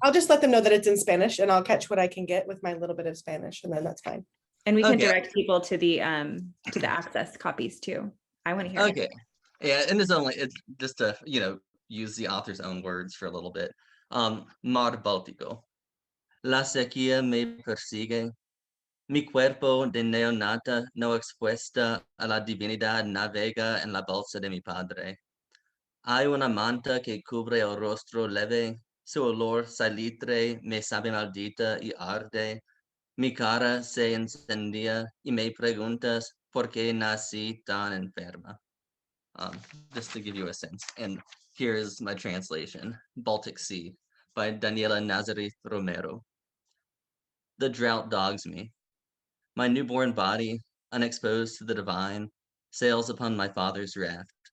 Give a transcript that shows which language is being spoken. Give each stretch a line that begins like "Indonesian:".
English: just let them know that it's in Spanish, and I'll catch what I can get with my little bit of Spanish, and then that's fine. And we can Okay. direct people to the access copies too. I want to hear it. Okay, yeah, and it's just to use the author's own words for a little bit.
Spanish: Mar Báltico. La sequía me persigue. Mi cuerpo de neonata no expuesta a la divinidad navega en la bolsa de mi padre. Hay una manta que cubre el rostro leve, su olor salitre me sabe maldita y arde. Mi cara se encendía y me preguntas por qué nací tan enferma.
English: Just to give you a sense. And here is my translation, Baltic Sea by Daniela Nazareth Romero. The drought dogs me. My newborn body, unexposed to the divine, sails upon my father's raft.